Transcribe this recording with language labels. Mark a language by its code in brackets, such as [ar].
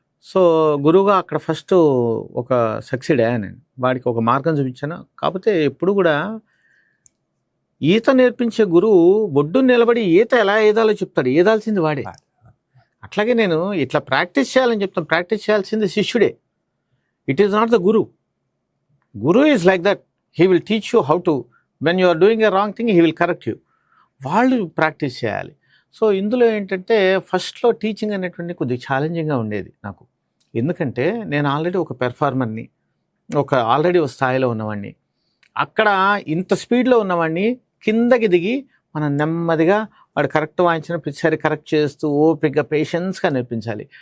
[te] So గురువుగా అక్కడ first ఒక సక్సీడ్ అయ్యాను నేను, వాడికి ఒక మార్గం చూపించాను. కాకపోతే ఎప్పుడు కూడా ఈత నేర్పించే గురువు ఒడ్డు నిలబడి ఈత ఎలా ఈదాలో చెప్తాడు, ఈదాల్సింది వాడే. అట్లాగే నేను ఇట్లా ప్రాక్టీస్ చేయాలని చెప్తాను, ప్రాక్టీస్ చేయాల్సింది శిష్యుడే. [en] It is not the guru. Guru is like that. He will teach you how to, when you are doing a wrong thing, he will correct you. [te] వాళ్ళు ప్రాక్టీస్ చేయాలి. సో ఇందులో ఏంటంటే ఫస్ట్లో టీచింగ్ అనేటువంటి కొద్దిగా ఛాలెంజింగ్గా ఉండేది నాకు. ఎందుకంటే నేను ఆల్రెడీ ఒక పెర్ఫార్మర్ని, ఆల్రెడీ ఒక స్థాయిలో ఉన్నవాడిని. అక్కడ ఇంత స్పీడ్లో ఉన్నవాడిని కిందకి దిగి మనం నెమ్మదిగా వాడు కరెక్ట్ వాయించిన ప్రతిసారి కరెక్ట్ చేస్తూ ఓపికగా పేషెన్స్గా నేర్పించాలి.